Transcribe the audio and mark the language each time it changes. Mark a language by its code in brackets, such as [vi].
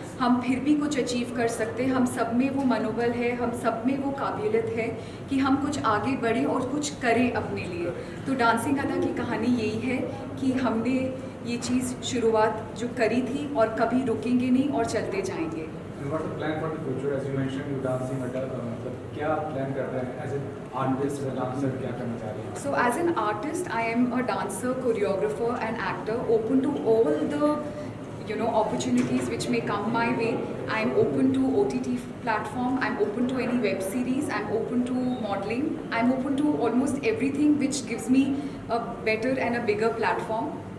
[hi] हम फिर भी कुछ अचीव कर सकते हैं. हम सब में वो मनोबल है, हम सब में वो काबिलियत है कि हम कुछ आगे बढ़ें और कुछ करें अपने लिए. तो डांसिंग अदा की कहानी यही है कि हमने ये चीज़ शुरुआत जो करी थी और कभी रुकेंगे नहीं और चलते जाएंगे. [en] And what's the plan for the future? As you mentioned, you dancing adult. [hi] मतलब क्या plan कर रहे हैं? [en] As an artist, as a dancer, [hi] क्या करना चाह रही हैं? [en] So as an artist, I am a dancer, choreographer and actor, open to all the opportunities which may come my way. I'm open to OTT platform, I'm open to any web series, I'm open to modeling, I'm open to almost everything which gives me a better and a bigger platform.